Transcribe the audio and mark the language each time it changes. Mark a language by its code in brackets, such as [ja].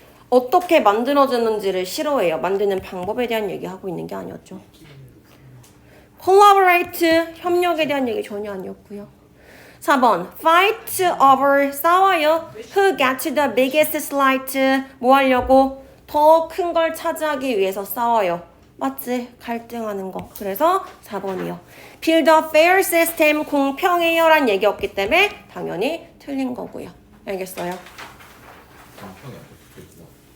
[ko] 어떻게 만들어지는지를 싫어해요. 만드는 방법에 대한 얘기하고 있는 게 아니었죠. collaborate, 협력에 대한 얘기 전혀 아니었고요. 4번, [en] fight over, [ko] 싸워요. [en] Who gets the biggest slice, [ko] 뭐 하려고? 더 큰 걸 차지하기 위해서 싸워요. 맞지? 갈등하는 거. 그래서 4번이요. [en] Build a fair system, [ko] 공평해요 란 얘기였기 때문에 당연히 틀린 거고요. 알겠어요? 공평이 안 붙어있구나.